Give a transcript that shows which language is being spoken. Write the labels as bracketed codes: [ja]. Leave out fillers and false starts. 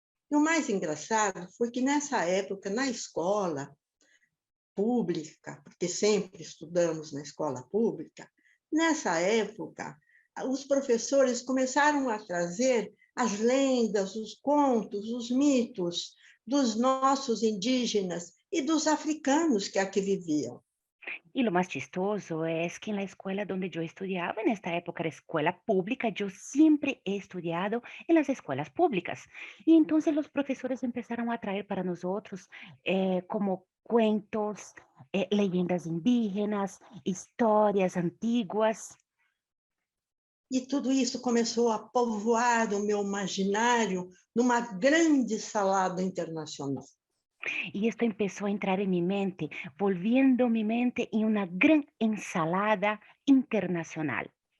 [pt] E o mais engraçado foi que nessa época, na escola pública, porque sempre estudamos na escola pública, nessa época, os professores começaram a trazer as lendas, os contos, os mitos dos nossos indígenas e dos africanos que aqui viviam. [es] E lo mais chistoso es que en la escuela donde yo estudiaba, en esta época era escuela pública, yo siempre he estudiado en las escuelas públicas. Y entonces los profesores empezaron a traer para nosotros como cuentos, leyendas indígenas, historias antiguas. [pt] E tudo isso começou a povoar o meu imaginário numa grande salada internacional. [es] Y esto empezó a entrar en mi mente, volviendo mi mente en una gran ensalada internacional.